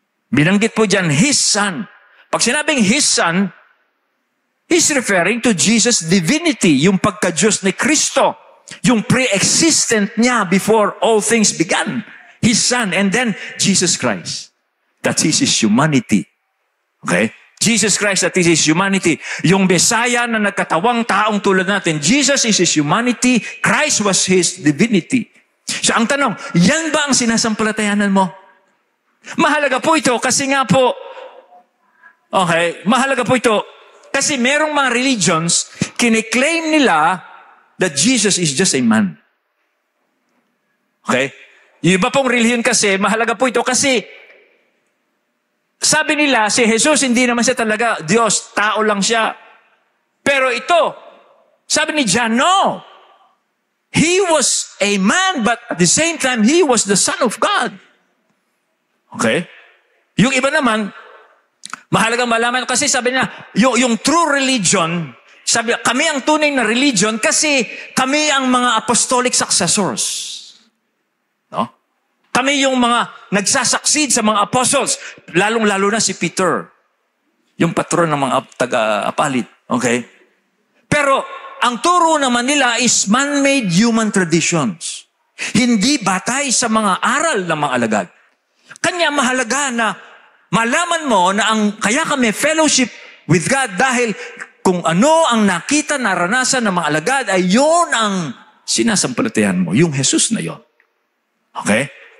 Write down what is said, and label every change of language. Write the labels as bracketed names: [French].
[Filipino] Binanggit po dyan, [English] His Son. [Filipino] Pag sinabing [English] His Son, He's referring to Jesus' divinity, [Filipino] yung pagka-Diyos ni Kristo, yung pre-existent niya [English] before all things began. His Son, and then Jesus Christ. That is His humanity. Okay? Jesus Christ, that is His humanity. [Filipino] Yung Messiah na nagkatawang taong tulad natin, [English] Jesus is His humanity, Christ was His divinity. [Filipino] So ang tanong, yan ba ang sinasampalatayanan mo? Mahalaga po ito kasi nga po, okay, mahalaga po ito kasi merong mga religions, kiniklaim nila [English] that Jesus is just a man. [Filipino] Okay? Yung iba pong religion kasi, mahalaga po ito kasi sabi nila, si Jesus, hindi naman siya talaga Diyos, tao lang siya. Pero ito, sabi ni John, no. [English] He was a man, but at the same time, He was the Son of God. [Filipino] Okay? Yung iba naman, mahalagang malaman, kasi sabi niya, yung true religion, sabi, kami ang tunay na religion kasi kami ang mga apostolic successors. No? Kami yung mga nagsasucceed sa mga apostles, lalong-lalo na si Peter, yung patron ng mga taga-apalit. Okay? Pero, ang turo naman nila [English] is man-made human traditions. [Filipino] Hindi batay sa mga aral ng mga alagad. Kanya mahalaga na malaman mo na kaya kami [English] fellowship with God [Filipino] dahil kung ano ang nakita, naranasan ng mga alagad ay yun ang sinasampalatayan mo, yung Jesus na yon. Okay?